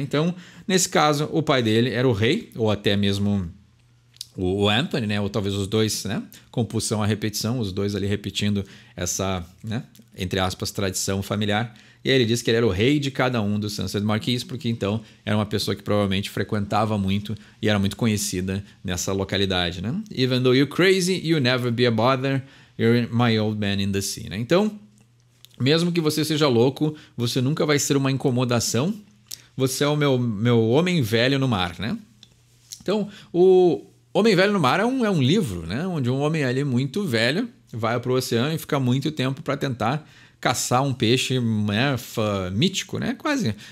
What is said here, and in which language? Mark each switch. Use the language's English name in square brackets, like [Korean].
[Portuguese] Então, nesse caso, o pai dele era o rei, ou até mesmo o Anthony, né? Ou talvez os dois, né? Compulsão à repetição, os dois ali repetindo essa, né? Entre aspas, tradição familiar. E aí ele diz que ele era o rei de cada um dos Sunset Marquees, porque então era uma pessoa que provavelmente frequentava muito e era muito conhecida nessa localidade, né? [English] Even though you're crazy, you'll never be a bother, you're my old man in the sea, né? [Portuguese] Então, mesmo que você seja louco, você nunca vai ser uma incomodação, você é o meu homem velho no mar, né? Então, o Homem Velho no Mar é um livro, né? Onde um homem ali muito velho vai para o oceano e fica muito tempo para tentar caçar um peixe, né, mítico, né? Quase.